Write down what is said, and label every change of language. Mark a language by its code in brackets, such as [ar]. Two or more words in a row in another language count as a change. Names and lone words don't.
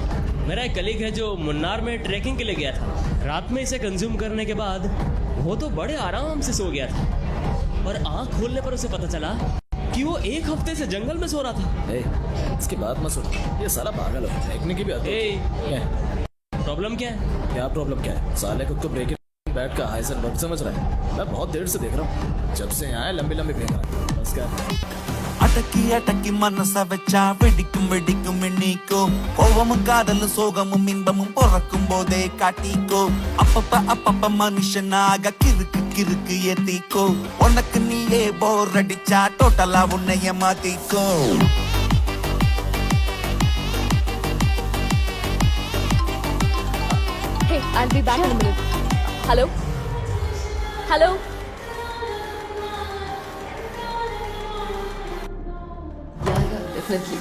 [hi] मेरा एक कलीग है जो मुन्नार में ट्रैकिंग के लिए गया था। रात में इसे कंज्यूम करने के बाद वो तो बड़े आराम से सो गया था और आंख खोलने पर उसे पता चला कि वो 1 हफ्ते से जंगल में सो रहा था। इसकी बात मत सुनो, ये साला पागल है। देखने की भी आदत है। प्रॉब्लम क्या है? क्या प्रॉब्लम क्या है? साले को तो ब्रेक बैट का हाई वर्क समझ रहा है। मैं बहुत देर से देख रहा हूँ, जब से यहाँ लंबी लंबी फेंक रहा है। बस क्या [ta] அடக்கி அடக்கி மனச வச்சா வெடிக்கும் வெடிக்கும் எண்ணிக்கோ கோவமும் காதலும் சோகமும் இன்பமும் பிறக்கும் போதே காட்டிக்கோ அப்பப்ப மனுஷனாக கிறுக்கு கிறுக்கு ஏத்திக்கோ உனக்கு நீயே போர் அடிச்சா டோட்டலா உன்னைய மாத்திக்கோ [en] Hey, I'll be back in a minute. Hello? Hello? Yeah, definitely.